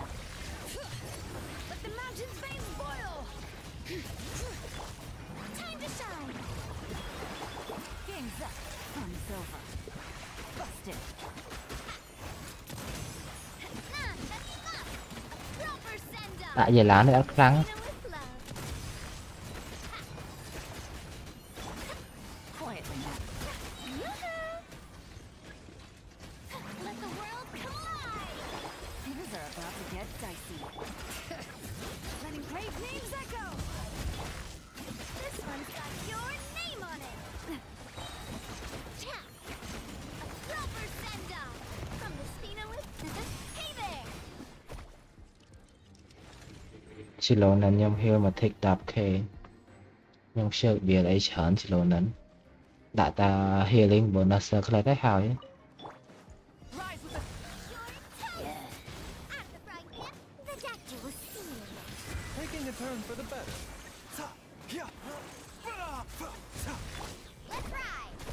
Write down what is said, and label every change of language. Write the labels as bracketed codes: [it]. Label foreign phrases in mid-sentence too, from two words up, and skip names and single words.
[en] Let the mountain's veins boil! Time to shine! Game's up. Fun's over. Busted. That's enough! A proper send-off! [km] ដាក់យាឡានេះអត់ខ្លាំង [en] With love. Quietly now. Yoo-hoo! Let the world collide! Things are about to get dicey. Letting brave names echo! This one's got your name on it! Tap! A proper send-off! From the Spina with... Hey there! [km] ឈីឡូនឹងខ្ញុំ heal មក [en] take 10k [km] ខ្ញុំ shield វាអីច្រើនឈីឡូនឹងដាក់តា [en] healing bonus circle [km] ទៅហើយ [en] Rise with the... Your toast! At the frying pan, the doctor will see you. Taking a turn for the better. Let's ride!